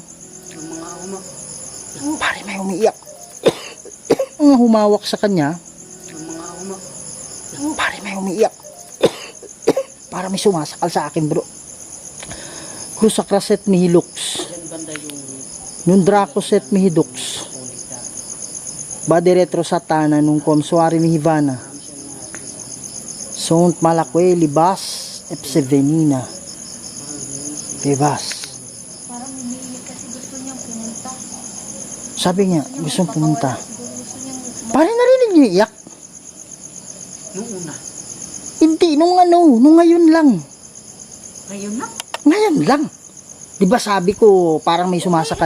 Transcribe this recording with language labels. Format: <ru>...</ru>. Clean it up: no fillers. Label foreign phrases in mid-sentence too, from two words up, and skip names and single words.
<tl>Yung mga pare, may umiiyak. Mga humawak sa kanya, pare, may umiiyak. Para may sumasakal sa akin, bro. Lusakraset mihilux. Diyan banda yung Nundracoset mihidux. Badiretro satana nung kuamsuari mihivana. Sunt malakwe libas epsevenina. Bebas. Parang umiiyak kasi gusto niyang pumunta. Sabi niya, gustong pumunta. Siguro gusto niyang Pare, narinig niyo iyak? nung una. Hindi, nung ngayon lang. Ngayon na. Ngayon lang. Di ba sabi ko, parang may sumasakal?</tl>